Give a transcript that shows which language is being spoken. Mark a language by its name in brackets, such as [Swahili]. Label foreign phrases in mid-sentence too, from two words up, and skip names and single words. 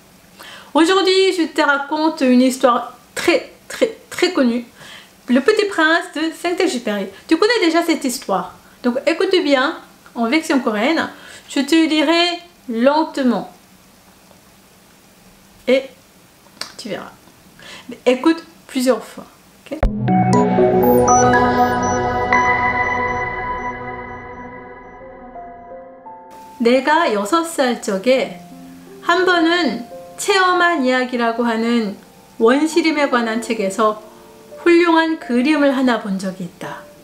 [French] Aujourd'hui, je te raconte une histoire très connue. Le Petit Prince de Saint-Exupéry. Tu connais déjà cette histoire. Donc écoute bien en version coréenne. Je te lirai lentement. Et tu verras. Écoute plusieurs fois. Okay? [Korean] 내가 6살 적에 한 번은 체험한 이야기라고 하는 원시림에 관한 책에서 훌륭한 그림을 하나 본 적이 있다.